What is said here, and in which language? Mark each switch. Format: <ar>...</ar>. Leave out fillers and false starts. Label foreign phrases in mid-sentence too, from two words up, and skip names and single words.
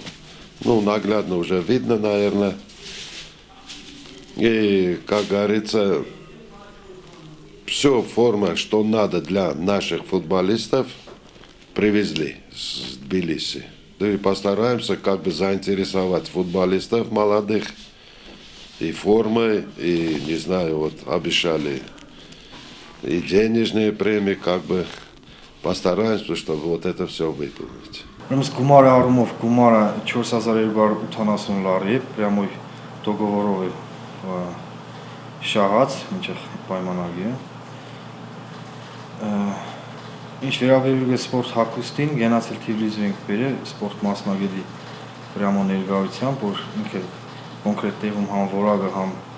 <ru>Ну, наглядно уже видно, наверное. И, как говорится, все форма, что надо для наших футболистов, привезли с Тбилиси. И постараемся как бы заинтересовать футболистов молодых и формой, и, не знаю, вот обещали и денежные премии, как бы постараемся, чтобы вот это все выполнить.</ru> <hy>Ուրեմն գումարի առումով գումարը 4280 լարի է, прямо договорով է շահած, մինչև պայմանագիրը։ Ինչ վերաբերում է սպորտ հագուստին, գնացել Թիֆլիսի ենք բերել սպորտ մասնագետի прямо ներկայությամբ, որ ինքը կոնկրետ տեղում համ որակը, համ</hy>